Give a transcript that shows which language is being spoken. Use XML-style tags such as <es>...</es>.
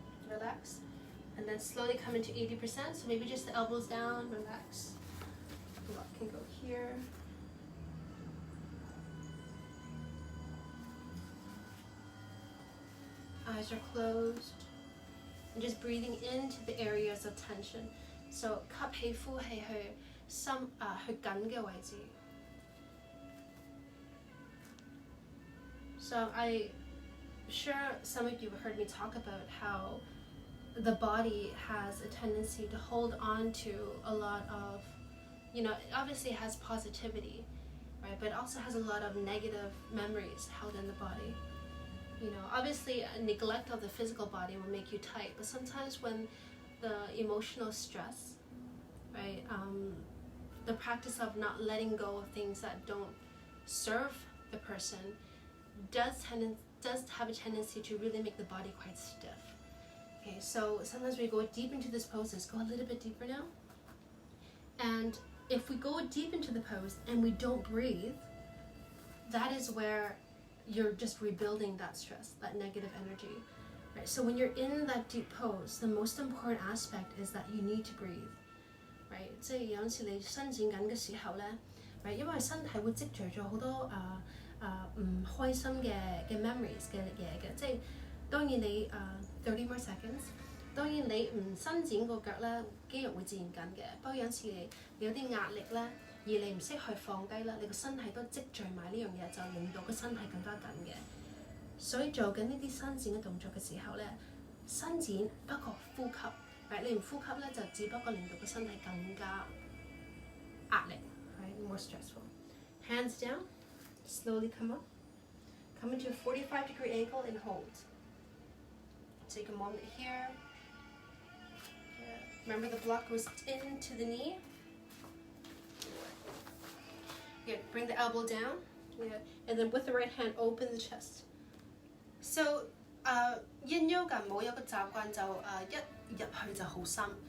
<en>Relax. And then slowly come into 80%. So maybe just the elbows down, relax. Block can go here. Eyes are closed. And just breathing into the areas of tension.</en> <yue>So 吸氣呼氣去心去緊嘅位置。</yue> <en>So I'm sure some of you heard me talk about how the body has a tendency to hold on to a lot of, you know, it obviously has positivity, right? But it also has a lot of negative memories held in the body. You know, obviously a neglect of the physical body will make you tight, but sometimes when the emotional stress, right, the practice of not letting go of things that don't serve the person does have a tendency to really make the body quite stiff. Okay, so sometimes we go deep into this pose. Let's go a little bit deeper now. And if we go deep into the pose and we don't breathe, that is where you're just rebuilding that stress, that negative energy. Right? So when you're in that deep pose, the most important aspect is that you need to breathe. Right?</en> <yue>即係有陣時你伸展緊嘅時候咧， right? 因為身體會積聚咗好多唔開心嘅 memories 嘅嘢嘅，即係當然你</yue> <en>30 more seconds，</en> <yue>當然你唔伸展個腳咧，肌肉會自然緊嘅。不過有陣時你有啲壓力咧，而你唔識去放低啦，你個身體都積聚埋呢樣嘢，就令到個身體更加緊嘅。所以做緊呢啲伸展嘅動作嘅時候咧，伸展不過呼吸，right？你唔呼吸咧，就只不過令到個身體更加壓力 ，right？</yue> <en>More stressful. Hands down. Slowly come up. Come into a 45-degree angle and hold. Take a moment here. Remember the block goes into the knee. Good. Bring the elbow down. Yeah. And then with the right hand, open the chest.</en> <yue>So, yin yoga 冇有個習慣就一入去就好深.</yue>